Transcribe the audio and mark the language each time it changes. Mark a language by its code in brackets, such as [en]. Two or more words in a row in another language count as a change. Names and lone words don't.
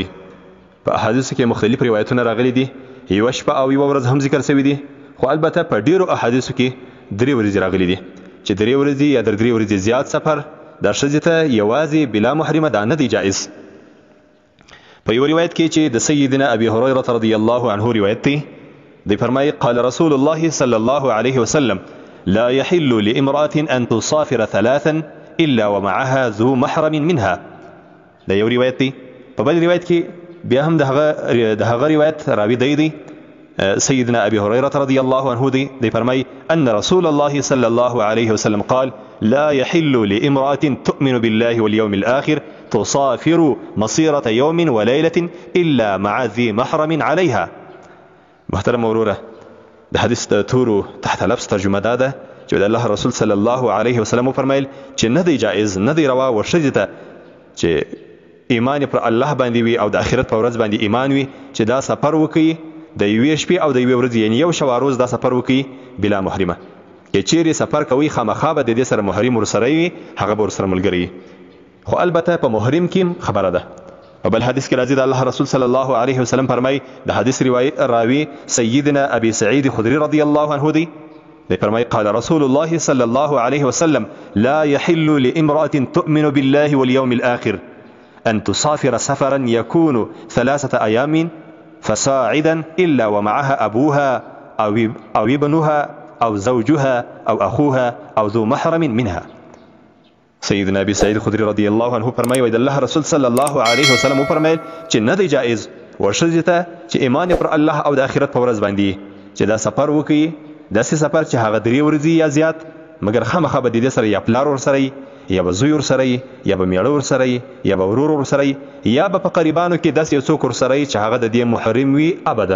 [ps] په احادیثو کې مختلف روایتونه راغلي دي، یوه شپه او یوه ورځ هم ذکر شوي دي، خو البته په ډیرو احادیثو کې 3 ورځې راغلي دي چې 3 ورځې یا 3 ورځې زیات سفر د ښځې ته یوازې بلا محرمه دا نه دی جائز. په یو روایت کې چې د سیدنا ابي هريره رضی الله عنه روایت دی، دی فرمایي [ar] قال رسول الله صلى الله عليه وسلم لا يحل لامرأة أن تصافر 3 إلا ومعها ذو محرم منها. [ps] دا یو روایت دی. په بل روایت کې بیا هم د هغه روایت راوي دی [ar] سيدنا أبي هريرة رضي الله عنه [ps] دی فرمای [ar] أن رسول الله صلى الله عليه وسلم قال لا يحل لامرأة تؤمن بالله واليوم الآخر تصافر مصيرة يوم وليلة إلا مع ذي محرم عليها. [ps] محترم وروره، د حدیث د تورو تحت لفظ ترجمه ده چې د الله رسول [ar] صلی الله علیه وسلم [ps] فرمایل چې نه دی جائز، نه دی روا و ښځې ته چې ایمان پر الله باندې وي او د آخرت په ورځ باندې ایمان وي چې دا سفر وکړي د یوې شپې او د یوې ورځې، یعنې یو شوا روز دا سفر وکړي بلا محرمه. که چیرې سفر کوي خامخا به د دې سره محرم ورسره وي، هغه به ورسره ملګری وي، خو البته په محرم کې خبره ده. په بل حدیث کې راځي د الله رسول صلی الله علیه وسلم فرمای د حدیث راوي سیدنا ابي سعید خدری رضی الله عنه دی فرمای [ar] قال رسول الله صلی الله علیه وسلم لا يحل لامرأة تؤمن بالله واليوم الآخر أن تسافر سفرا يكون 3 أيام فصاعدا إلا ومعها أبوها أو ابنها أو زوجها أو أخوها أو ذو محرم منها. [ps] سیدنا ابي سعید خدری [ar] رضی الله عنه [ps] فرمایي د الله رسول [ar] صلی الله علیه وسلم [ps] فرمایل چې نه دی جائز ورښځې ته چې ایمان پر الله او د آخرت په ورځ باندې چې دا سفر وکړي، داسې سفر چې هغه 3 ورځې یا زیات، مګر خامخا به د دې سره یا پلار ورسره یا به زوی ورسره یا به میړه ورسره یا به ورور ورسره یا به په قریبانو کې داسې یو څوک ورسره چې هغه د دې محرم وي ابدا.